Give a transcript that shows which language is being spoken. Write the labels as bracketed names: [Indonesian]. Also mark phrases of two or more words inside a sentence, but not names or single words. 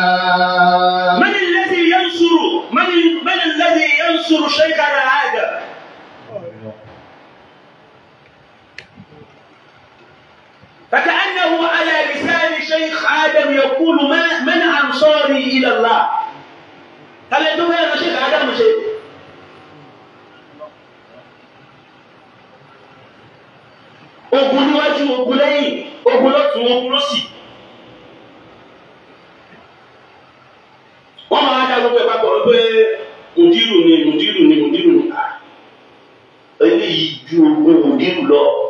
[Arabic] من الذي ينصر شيخنا هذا؟ فكأنه على لسان شيخ آدم يقول من أنصاري إلى الله؟ هل يدوه يا شيخ آدم شيء؟ [Yoruba] ogun níwájú ogun lẹ́yìn ogun lọ́tún ogun lọ́sì wọ́n máa dá gbogbo ẹ̀ papọ̀ pé mùdírù ni eléyìí ju ogun mùdírù lọ.